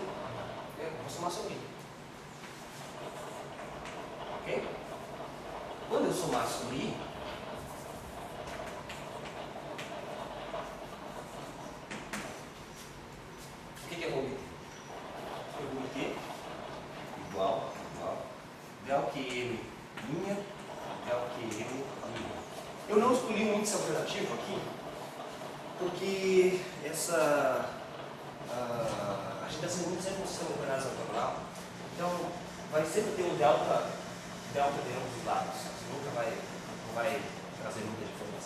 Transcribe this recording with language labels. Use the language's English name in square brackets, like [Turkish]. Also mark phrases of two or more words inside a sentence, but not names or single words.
[Portuguese] Eu vou somar sobre I. Ok? Quando eu somar sobre I, o que eu vou obter? Eu vou obter igual del QM minha del QM minha. Eu não escolhi um índice alternativo aqui, porque a gente está sendo muito sempre um sistema de coordenadas ortogonal, então vai sempre ter um delta delta de ambos os lados. Você nunca não vai trazer muita informação.